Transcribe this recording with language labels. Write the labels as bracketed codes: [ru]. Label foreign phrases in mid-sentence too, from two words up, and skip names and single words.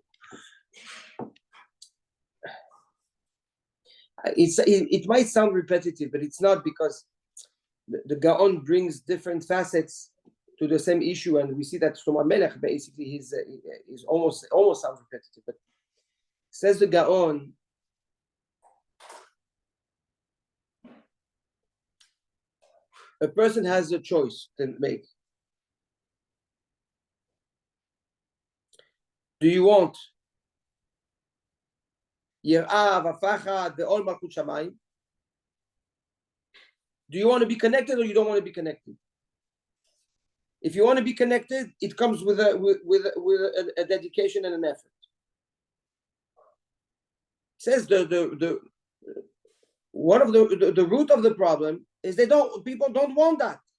[en] It might sound repetitive, but it's not, because the Gaon brings different facets to the same issue, and we see that Shlomo Melech basically is almost sounds repetitive, but says the Gaon, a person has a choice to make. Do you want [he] יראה ופחד ועול מלכות שמים? [en] Do you want to be connected, or you don't want to be connected? If you want to be connected, it comes with a dedication and an effort. It says the one of the root of the problem is people don't want that.